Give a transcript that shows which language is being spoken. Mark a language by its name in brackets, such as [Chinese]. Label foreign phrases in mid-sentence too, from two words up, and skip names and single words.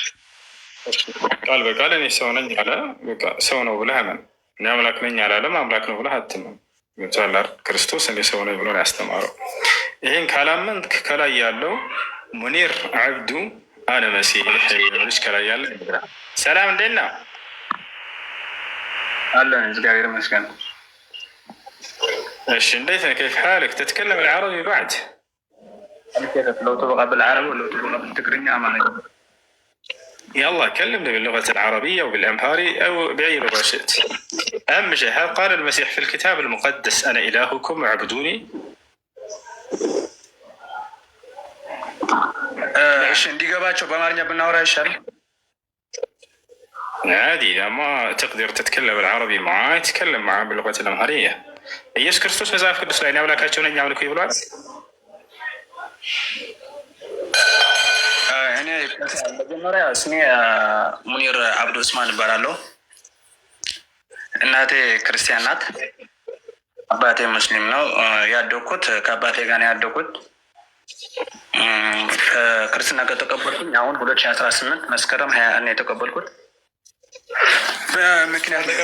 [Amharic] ቃል በቃል እኔ ሰው ነኝ አለ። በቃ ሰው ነው ብለህ አመን። እኔ አምላክ ነኝ አላለም። አምላክ ነው ብለህ አትመን። ክርስቶስ እኔ ሰው ነኝ ብሎ ነው ያስተማረው። ይህን ካላመንክ ከላይ ያለው ሙኒር አብዱ አነ መሲህ ልጅ ከላይ ያለ ሰላም እንዴት ነው? አለን እግዚአብሔር ይመስገን። እሺ እንዴት ነህ? [Arabic] كيف حالك؟ تتكلم العربي بعد؟ لو تبغى بالعربي ولو تبغى بالتقريني أمانة. يلا كلمنا باللغة العربية وبالأمهاري أو بأي لغة شئت. أهم شيء قال المسيح في الكتاب المقدس أنا إلهكم واعبدوني. [Amharic] እሺ እንዲገባቸው በአማርኛ ብናወራ ይሻላል። [Arabic] عادي إذا ما تقدر تتكلم العربي معاه تكلم معاه باللغة الأمهرية. [Amharic] ኢየሱስ ክርስቶስ መጽሐፍ ቅዱስ ላይ አምላካቸው ነኝ አምልኩ ይብሏል። እኔ መጀመሪያ ስሜ ሙኒር አብዱ ኡስማን እባላለሁ። እናቴ ክርስቲያን ናት፣ አባቴ ሙስሊም ነው። ያደኩት ከአባቴ ጋር ነው ያደኩት። ክርስትና ከተቀበልኩኝ አሁን 2018 መስከረም 21 ነው የተቀበልኩት። በምክንያት